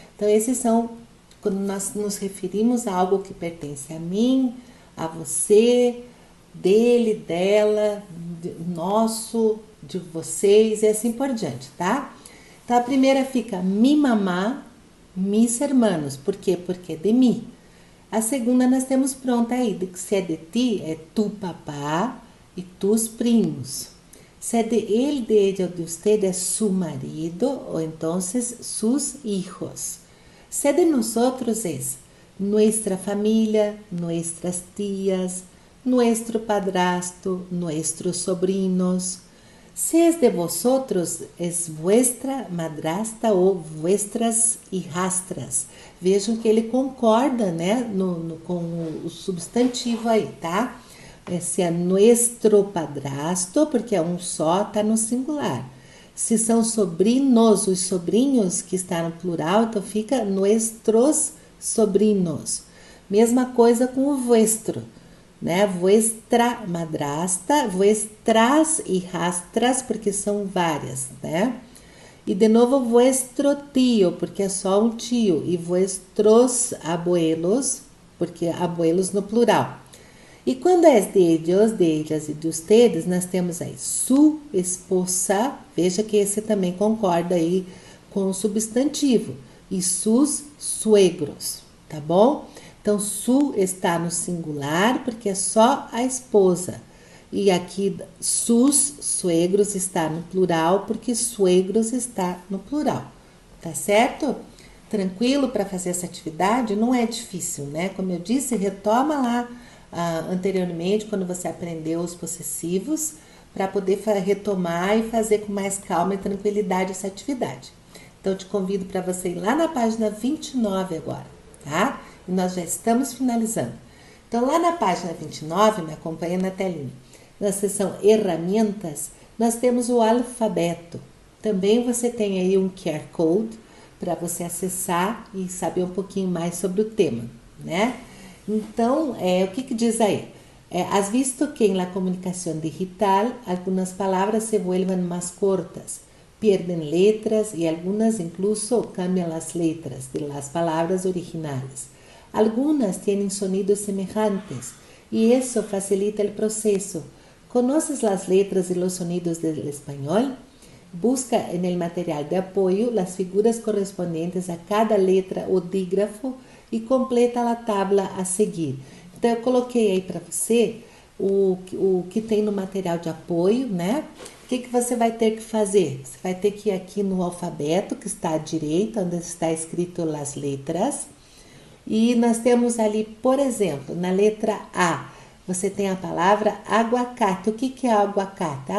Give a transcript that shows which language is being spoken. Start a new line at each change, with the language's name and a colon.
Portuguese: Então, esses são quando nós nos referimos a algo que pertence a mim, a você, dele, dela, nosso, de vocês e assim por diante, tá? Então a primeira fica
Spanish: mi mamá, mis hermanos.
Portuguese: Por quê? Porque é de mim. A segunda nós temos pronta aí, se é de ti, é
Spanish: tu papá e tus primos.
Portuguese: Se é de ele, de ella ou de usted, é
Spanish: su marido
Portuguese: ou então
Spanish: sus hijos.
Portuguese: Se é de nosotros, é
Spanish: nuestra família, nuestras tías, nuestro padrasto, nuestros sobrinos. Se es de vosotros, es vuestra madrasta ou vuestras hijastras.
Portuguese: Vejam que ele concorda, né, com o substantivo aí, tá? Se é nuestro padrasto, porque é um só, tá no singular. Se são sobrinos, os sobrinhos, que está no plural, então fica nuestros sobrinos. Mesma coisa com o vuestro, né?
Spanish: Vuestra madrasta, vuestras hijastras,
Portuguese: porque são várias, né? E de novo
Spanish: vuestro tio,
Portuguese: porque é só um tio, e
Spanish: vuestros abuelos,
Portuguese: porque abuelos no plural. E quando é de ellos, de ellas e de ustedes, nós temos aí
Spanish: su esposa,
Portuguese: veja que esse também concorda aí com o substantivo, e
Spanish: sus suegros,
Portuguese: tá bom? Então, su está no singular, porque é só a esposa. E aqui,
Spanish: sus suegros
Portuguese: está no plural, porque suegros está no plural. Tá certo? Tranquilo para fazer essa atividade? Não é difícil, né? Como eu disse, retoma lá anteriormente, quando você aprendeu os possessivos, para poder retomar e fazer com mais calma e tranquilidade essa atividade. Então, eu te convido para você ir lá na página 29 agora, tá? E nós já estamos finalizando. Então, lá na página 29, me acompanha na telinha, na seção Herramientas, nós temos o alfabeto. Também você tem aí um QR Code para você acessar e saber um pouquinho mais sobre o tema, né? Então, o que diz aí?
Spanish: Has visto que en la comunicación digital algunas palabras se vuelven más cortas, pierden letras y algunas incluso cambian las letras de las palabras originales. Algunas tienen sonidos semejantes y eso facilita el proceso. ¿Conoces las letras y los sonidos del español? Busca en el material de apoyo las figuras correspondientes a cada letra o dígrafo e
Portuguese: completa a tabla a seguir. Então, eu coloquei aí para você o que tem no material de apoio, né? O que você vai ter que fazer? Você vai ter que ir aqui no alfabeto, que está à direita, onde está escrito as letras. E nós temos ali, por exemplo, na letra A, você tem a palavra aguacate. O que é aguacate?